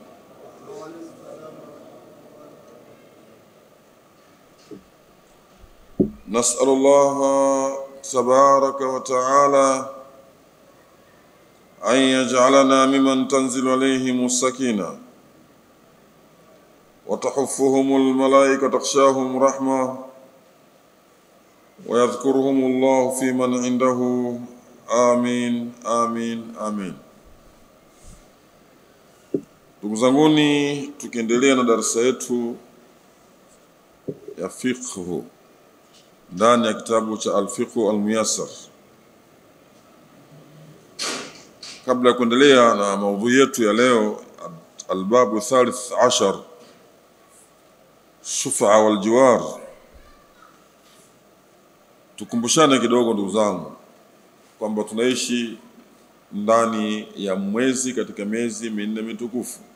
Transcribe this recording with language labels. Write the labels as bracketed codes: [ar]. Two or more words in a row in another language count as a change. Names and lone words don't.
[ar] نسأل الله تبارك وتعالى أن يجعلنا ممن تنزل عليهم السكينة وتحفهم الملائكة تخشاهم رحمة ويذكرهم الله في من عنده. آمين آمين آمين. [sw] Ndugu zanguni, tukiendelea na darasa yetu ya fiqh ndani ya kitabu cha Al-Fiqh Al-Muyassar. Kabla ya kuendelea na maudhui yetu ya leo, [ar] الباب الثالث عشر، الشفعة والجوار, [sw] tukumbushane kidogo ndugu zangu kwamba tunaishi ndani ya mwezi katika miezi minne mitukufu.